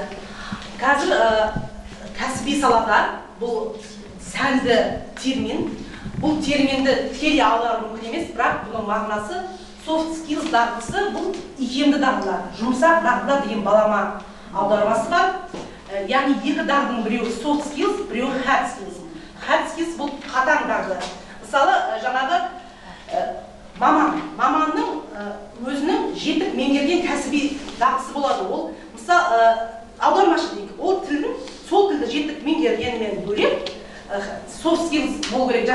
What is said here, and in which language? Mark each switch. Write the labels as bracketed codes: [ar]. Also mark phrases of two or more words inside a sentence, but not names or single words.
[kk] Қазір кәсіби салада бұл сәнді термин. Бұл терминді тікелей аудару мүмкін емес, бірақ бұның мағынасы [en] soft skills [kk] дағдысы бұл икемді дағдылар. Жұмсақ дағдылар деген балама аудармасы бар. Яғни екі дағдының біреуі [en] soft skills, [kk] біреуі [en] hard skills. Hard skills [kk] бұл қатаң дағды. Мысалы, жаңағы маманның өзінің жетік меңгерген кәсіби дағдысы болады. Ол, мысалы, аудармашы дейік, ол тілдің сол тілді жетік меңгергенмен бөлек [en] soft skills [kk] болу керек.